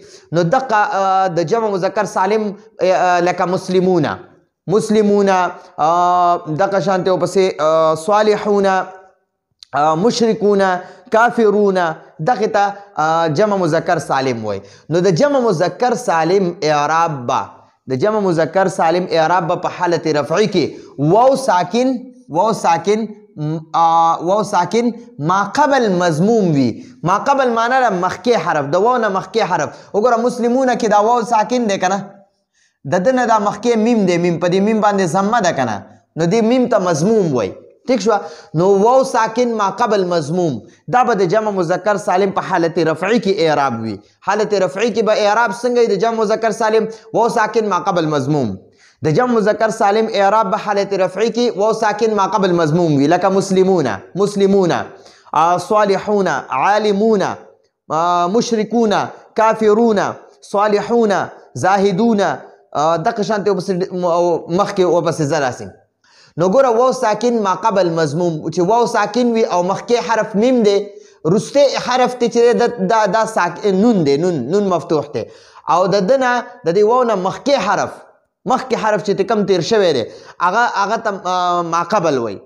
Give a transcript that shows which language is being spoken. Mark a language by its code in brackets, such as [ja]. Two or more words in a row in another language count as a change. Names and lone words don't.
[ps] نو دغه د [ar] جمع مذکر سالم [ps] لکه مسلمون دغه شانته ورپسې [ar] صالحون مشرکون کافرون، [ps] دغه ته [ar] جمع مذکر سالم [ps] وای. نو د [ar] جمع مذکر سالم اعراب [ps] با د [ar] جمع مذکر سالم اعراب [ps] په [ar] حالت رفعی [ps] کې [ar] واو ساکن ما قبل مضموم [ps] وي. [ar] ما قبل [ps] معنی د مخکې حرف، د واو نه مخکې حرف. وګوره مسلمون کې دا [ar] واو ساکن [ps] دی کنه، د دنه دا مخکې میم دی، میم په دې میم باندې ضمه ده کنه، نو دې میم ته مضموم وای. ٹھیک شو. نو [ar] واو ساکن ما قبل مضموم [ps] دا به د [ar] جمع مذکر سالم [ps] په [ar] حالت رفعی [ps] کې اعراب وي. [ar] حالت رفعی [ps] کې به اعراب څنګه د [ar] جمع مذکر سالم واو ساکن ما قبل مضموم. [ps] د [ar] جمع مذکر سالم اعراب [ps] به [ar] حالت رفعی [ps] کې [ar] واو ساکن ما قبل مضموم [ps] وي، لکه [ar] مسلمون صالحون عالمون مشرکون کافرون صالحون زاهدون [ps] دغه شانتې مخکې ورپسې زراسي. نو ګوره [ar] واو ساکن ما قبل مضموم [ps] چې [ar] واو ساکن [ps] وي او مخکې حرف میم دی، رسته حرف ته چې دا ساکن نون دی، نون مفتوح دی او د دنه د دې واو نه مخکې حرف چې کم تیر شوی دی هغه ته [ar] ما قبل [ps] وای.